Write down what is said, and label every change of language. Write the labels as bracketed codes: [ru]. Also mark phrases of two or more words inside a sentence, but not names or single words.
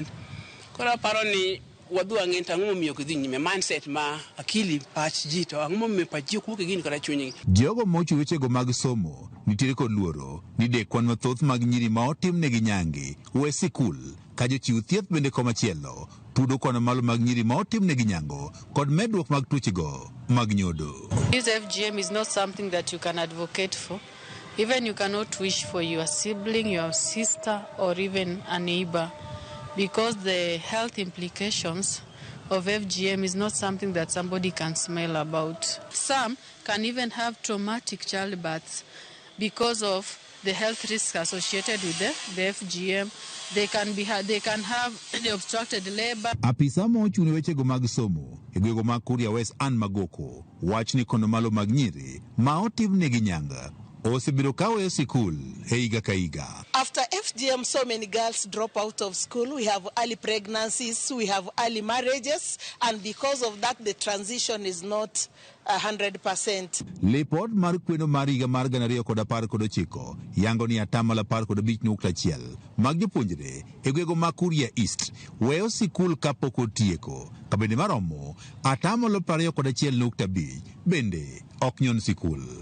[luo] Koro paro ni wadhu ang'en to ang'o momiyo kidhi nyime mindset ma akili pach ji to ang'o momiyo pach ji kuok gini kata chunygi. Jogo mochung' wechego mag somo nitiere kod luoro ni dek kwan mathoth mag nyiri ma otimnegi nyange we sikul ka jochiw thieth bende komachielo tudo kwan malo mag nyiri ma otimnegi nyango kod medruok mag tuochego mag nyodo. [en] This FGM is not something that you can advocate for. Even you cannot wish for your sibling, your sister, or even a neighbor, because the health implications of FGM is not something that somebody can smile about. Some can even have traumatic childbirths because of the health risks associated with the FGM. They can have the obstructed labor. [luo] Apisa mochung' wechego mag somo e gwego mag Kuria West Ann Magoko wach ni kono malo mag nyiri ma otimnegi nyanga osebiro kaweyo sikul higa ka higa. [en] After FGM, so many girls drop out of school. We have early pregnancies, we have early marriages, and because of that, the transition is not 100%. [luo] Lipot mar kweno mar higa mar 2019 yango ni 15.1% mag jopuonjre e gwego mag Kuria East weyo sikul kapok otieko. Kabende maromo 21.5% bende ok nyon sikul.